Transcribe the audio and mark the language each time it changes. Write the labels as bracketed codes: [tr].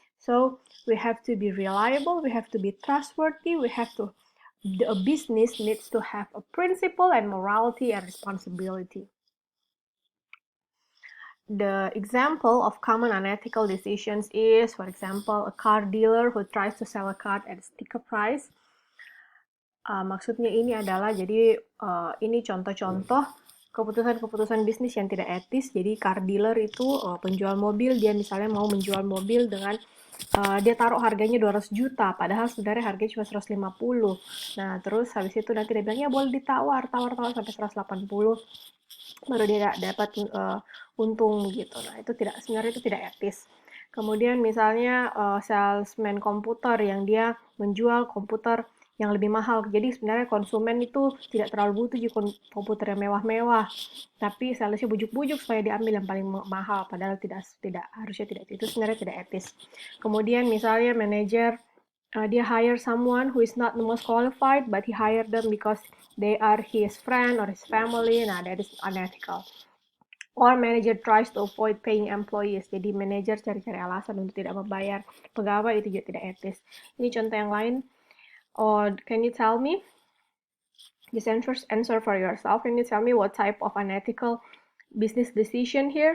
[en] So we have to be reliable, we have to be trustworthy, a business needs to have a principle and morality and responsibility. The example of common unethical decisions is, for example, a car dealer who tries to sell a car at a sticker price. [id] Maksudnya ini adalah jadi ini contoh-contoh keputusan-keputusan bisnis yang tidak etis. Jadi car dealer itu penjual mobil, dia misalnya mau menjual mobil dengan dia taruh harganya 200 juta, padahal sebenarnya harganya cuma 150. Nah, terus habis itu nanti dia bilang, ya boleh ditawar, tawar sampai 180, baru dia dapat untung gitu. Nah, sebenarnya itu tidak etis. Kemudian misalnya salesman komputer yang dia menjual komputer yang lebih mahal. Jadi sebenarnya konsumen itu tidak terlalu butuh komputer yang mewah-mewah, tapi salesnya bujuk-bujuk supaya diambil yang paling mahal, padahal harusnya tidak, itu sebenarnya tidak etis. Kemudian misalnya manajer dia [en] hire someone who is not the most qualified, but he hired them because they are his friend or his family. Nah, that is unethical. Or manager tries to avoid paying employees. [id] Jadi manajer cari-cari alasan untuk tidak membayar pegawai, itu juga tidak etis. Ini contoh yang lain. [en] Or can you tell me? Just answer for yourself. Can you tell me what type of unethical business decision here?